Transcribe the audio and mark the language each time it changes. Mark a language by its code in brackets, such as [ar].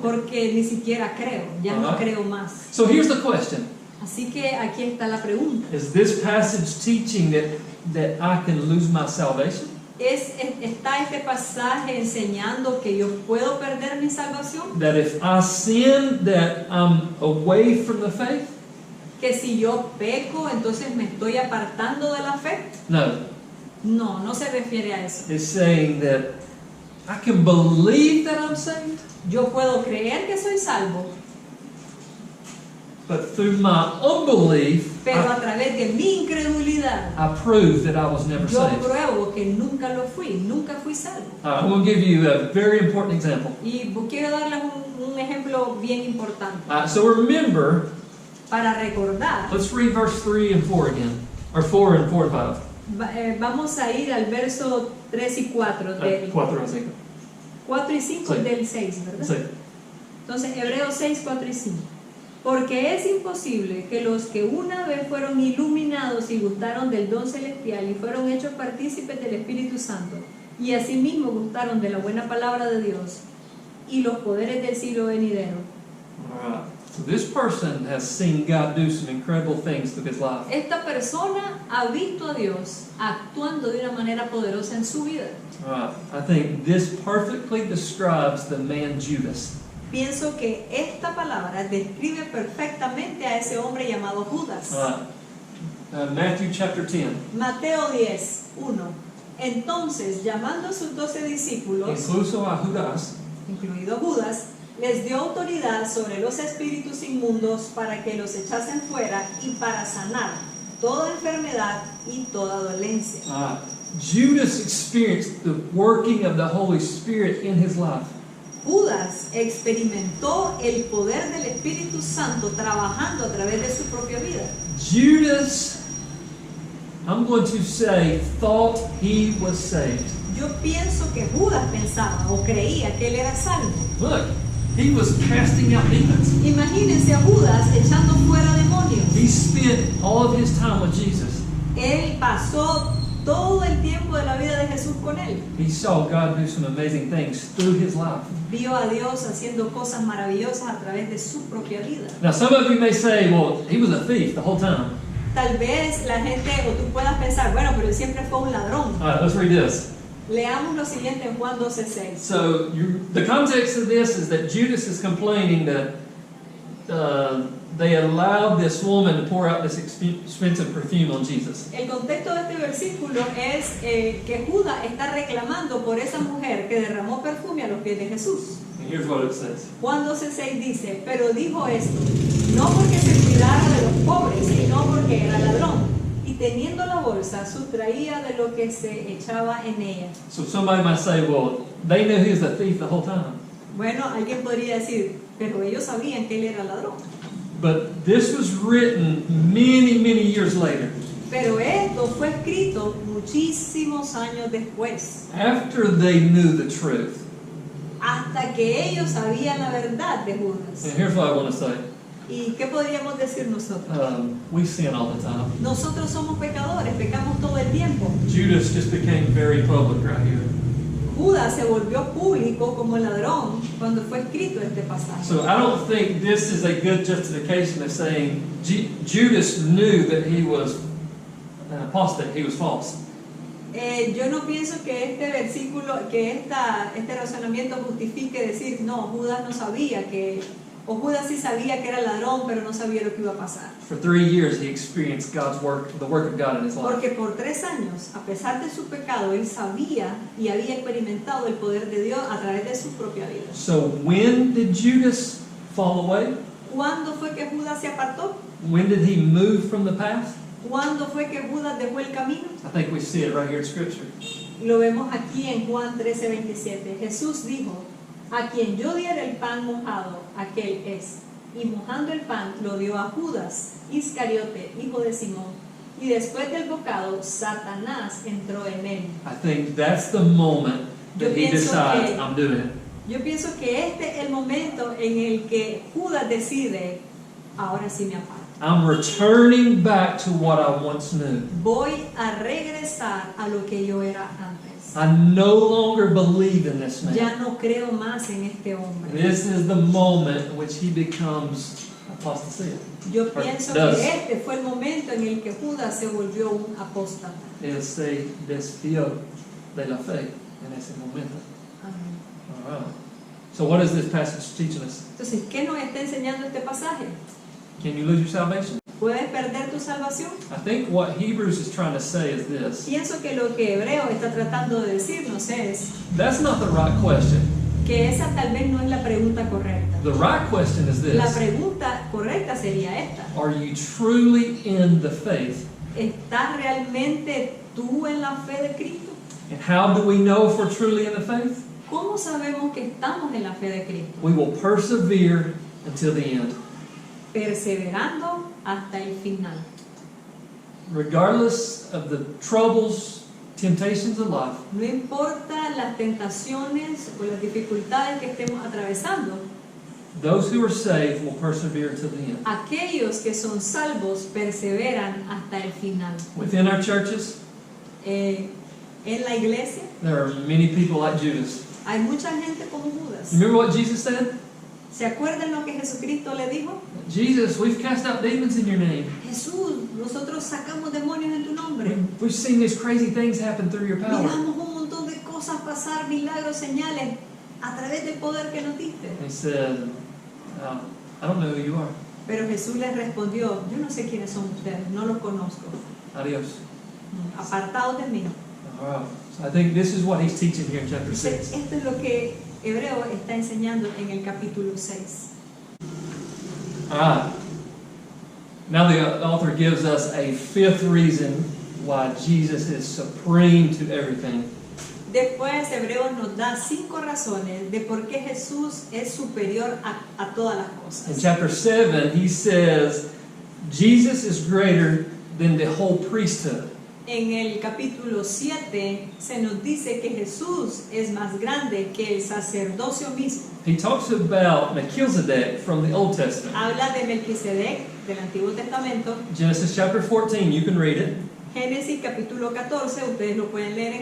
[es] porque ni siquiera creo, ya no creo más. [en] So here's the question. [es] Así que aquí está la pregunta. [en] Is this passage teaching that I can lose my salvation? [es] ¿Está este pasaje enseñando que yo puedo perder mi salvación? [en] That if I sin, that I'm away from the faith? [es] ¿Que si yo peco, entonces me estoy apartando de la fe? [en] No. [es] No, no se refiere a eso. [en] It's saying that I can believe that I'm saved, [es] Yo puedo creer que soy salvo, [en] but through my unbelief, [es] pero a través de mi incredulidad, [en] I prove that I was never [es] yo [en] saved. [es] pruebo que nunca lo fui, nunca fui salvo. [en] I'm going to give you a very important example. [es] Y quiero darles un ejemplo bien importante. [en] So remember, [es] Para recordar, [en] let's read verse 3 and 4 again. Or 4 and 4 and 5. [es] Vamos a ir al verso 3 y 4 del [en] 4 and 5. [es] 4 y 5 Sí. del 6, ¿verdad? Sí. Entonces, Hebreos 6, 4 y 5. Porque es imposible que los que una vez fueron iluminados y gustaron del don celestial y fueron hechos partícipes del Espíritu Santo y asimismo gustaron de la buena palabra de Dios y los poderes del siglo venidero. [en] Alright. So this person has seen God do some incredible things through his life. [es] Esta persona ha visto a Dios actuando de una manera poderosa en su vida. [en] Alright. I think this perfectly describes the man Judas. [es] Pienso que esta palabra describe perfectamente a ese hombre llamado Judas. [en] Matthew chapter 10. [es] Mateo 10, 1. Entonces, llamando a sus 12 discípulos, Incluso a Judas, incluido Judas, les dio autoridad sobre los espíritus inmundos para que los echasen fuera y para sanar toda enfermedad y toda dolencia. [en] Judas experienced the working of the Holy Spirit in his life. [es] Judas experimentó el poder del Espíritu Santo trabajando a través de su propia vida. [en] Judas, I'm going to say, thought he was saved. [es] Yo pienso que Judas pensaba o creía que él era salvo. [en] Look, he was casting out demons. [es] Imagínense a Judas echando fuera demonios. [en] He spent all of his time with Jesus. [es] Él pasó todo el tiempo de la vida de Jesús con él. [en] He saw God do some amazing things through his life. [es] Vio a Dios haciendo cosas maravillosas a través de su propia vida. [en] Now, some of you may say, well, he was a thief the whole time. [es] Tal vez la gente o tú puedas pensar, bueno, pero él siempre fue un ladrón. [en] All right, let's read this. [es] Leamos lo siguiente en Juan 12:6. [en] So, the context of this is that Judas is complaining that they allowed this woman to pour out this expensive perfume on Jesus. [es] El contexto de este versículo es que Judas está reclamando por esa mujer que derramó perfume a los pies de Jesús. [en] And here's what it says. [es] Juan 12:6 dice, pero dijo esto, no porque se cuidara de los pobres, sino porque era ladrón, y teniendo la bolsa, sustraía de lo que se echaba en ella. [en] So somebody might say, well, they knew he was a thief the whole time. [es] Bueno, alguien podría decir, pero ellos sabían que él era ladrón. [en] But this was written many, many years later. [es] Pero esto fue escrito muchísimos años después, [en] After they knew the truth. [es] hasta que ellos sabían la verdad de Judas. [en] And here's what I want to say. [es] ¿Y qué podríamos decir nosotros? [en] We sin all the time. [es] Nosotros somos pecadores, pecamos todo el tiempo. [en] Judas just became very public right here. [es] Judas se volvió público como ladrón cuando fue escrito este pasaje. [en] So I don't think this is a good justification of saying Judas knew that he was an apostate, he was false. [es] Yo no pienso que este versículo, que este razonamiento justifique decir, no, Judas no sabía que, o Judas sí sabía que era ladrón, pero no sabía lo que iba a pasar. [en] For 3 years he experienced God's work, the work of God in his life. [es] Porque por 3 años, a pesar de su pecado, él sabía y había experimentado el poder de Dios a través de su propia vida. [en] So when did Judas fall away? [es] ¿Cuándo fue que Judas se apartó? [en] When did he move from the path? [es] ¿Cuándo fue que Judas dejó el camino? [en] I think we see it right here in Scripture. [es] Lo vemos aquí en Juan 13:27. Jesús dijo, a quien yo diera el pan mojado, aquel es. Y mojando el pan lo dio a Judas, Iscariote, hijo de Simón. Y después del bocado, Satanás entró en él. [en] I think that's the moment that [es] Yo [en] he [es] pienso [en] decides, [es] que- [en] I'm doing it. [es] Yo pienso que este es el momento en el que Judas decide, ahora sí me aparto. [en] I'm returning back to what I once knew. [es] Voy a regresar a lo que yo era antes. [en] I no longer believe in this man. [es] Ya no creo más en este hombre. [en] This is the moment in which he becomes apostasy. [es] Yo pienso [en] does. [es] que este fue el momento en el que Judas se volvió un apóstata. Él se desvió de la fe en ese momento. Amén. [en] All right. So what is this passage teaching us? [es] Entonces, ¿qué nos está enseñando este pasaje? [en] Can you lose your salvation? [es] ¿Puedes perder tu salvación? [en] I think what Hebrews is trying to say is this. [es] Pienso que lo que Hebreo está tratando de decirnos es [en] That's not the right question. [es] que esa tal vez no es la pregunta correcta. [en] The right question is [es] La [en] this. [es] pregunta correcta sería esta. [en] Are you truly in the faith? [es] ¿Estás realmente tú en la fe de Cristo? [en] And how do we know if we're truly in the faith? [es] ¿Cómo sabemos que estamos en la fe de Cristo? [en] We will persevere until the end. [es] Perseverando hasta el final. [en] regardless of the troubles, temptations of life, [es] No importa las tentaciones o las dificultades que estemos atravesando, [en] those who are saved will persevere to the end. [es] aquellos que son salvos perseveran hasta el final. [en] Within our churches, [es] En la iglesia [en] there are many people like Judas. [es] hay mucha gente como Judas. [en] You remember what Jesus said? [es] ¿Se acuerdan lo que Jesucristo le dijo? [en] Jesus, we've cast out demons in your name. [es] Jesús, nosotros sacamos demonios en tu nombre. [en] We've seen these crazy things happen through your power. [es] Miramos un montón de cosas pasar, milagros, señales, a través del poder que nos diste. [en] He said, I don't know who you are. [es] Pero Jesús les respondió, yo no sé quiénes son ustedes, no los conozco. Adios. Apartados de mí. [en] All right. So I think this is what he's teaching here in chapter 6. [es] Esto es lo que Hebreo está enseñando en el capítulo 6. [en] All right. Now the author gives us a fifth reason why Jesus is supreme to everything. [es] Después Hebreo nos da 5 razones de por qué Jesús es superior a todas las [en] In [es] cosas. [en] chapter 7, he says, Jesus is greater than the whole priesthood. [es] En el capítulo 7 se nos dice que Jesús es más grande que el sacerdocio mismo. [en] He talks about Melchizedek from the Old Testament. [es] Habla de Melquisedec del Antiguo Testamento. [en] Genesis chapter 14, you can read it. [es] Génesis capítulo 14, ustedes lo pueden leer en